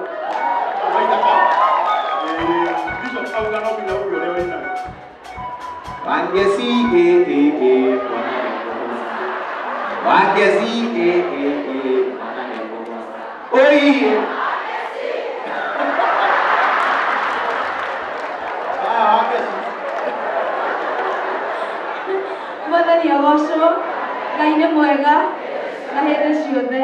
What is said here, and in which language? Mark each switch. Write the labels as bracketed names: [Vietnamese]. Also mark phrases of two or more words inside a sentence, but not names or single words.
[Swahili] Waithaka. Bishop Karangu na huyo leo ina. [Kikuyu] Wangeci Wangeci Oi. Mwathani agocwo, Ngai nĩ mwega na hĩndĩ ciothe.